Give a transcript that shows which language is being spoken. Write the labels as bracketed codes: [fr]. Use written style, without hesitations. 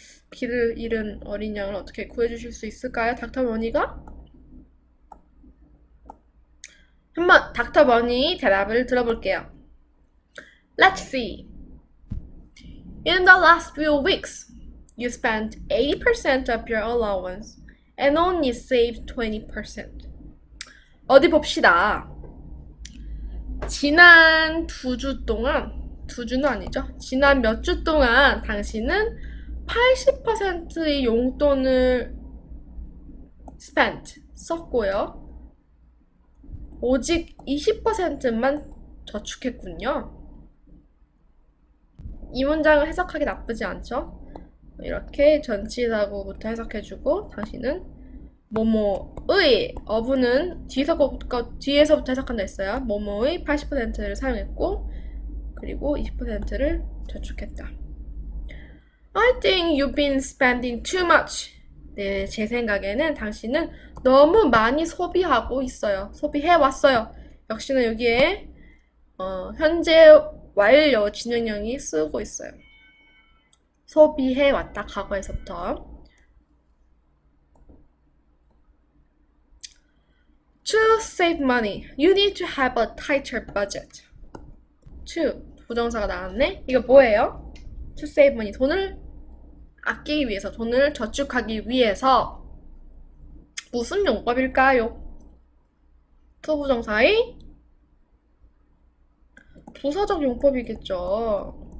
[ko] 길을 잃은 어린 양을 어떻게 구해주실 수 있을까요? 닥터 머니가? 한번 닥터 머니 대답을 들어볼게요. [en] Let's see. In the last few weeks, you spent 80% of your allowance and only saved 20%. [ko] 어디 봅시다. 지난 2주 동안, 2주는 아니죠. 지난 몇 주 동안 당신은 80%의 용돈을 썼고요. 오직 20%만 저축했군요. 이 문장을 해석하기 나쁘지 않죠? 이렇게 전치사구부터 해석해주고 당신은 뭐뭐의 어부는 뒤에서부터 해석한다 했어요. 뭐뭐의 80%를 사용했고 그리고 20%를 저축했다. [en] I think you've been spending too much. [ko] 네, 제 생각에는 당신은 너무 많이 소비하고 있어요. 소비해왔어요. 역시나 여기에 현재 완료 진행형이 쓰고 있어요. 소비해왔다, 과거에서부터. [en] To save money, you need to have a tighter budget. [ko] To, 부정사가 나왔네? 이거 뭐예요? To save money, 돈을 아끼기 위해서, 돈을 저축하기 위해서 무슨 용법일까요? to 부정사의 부사적 용법이겠죠.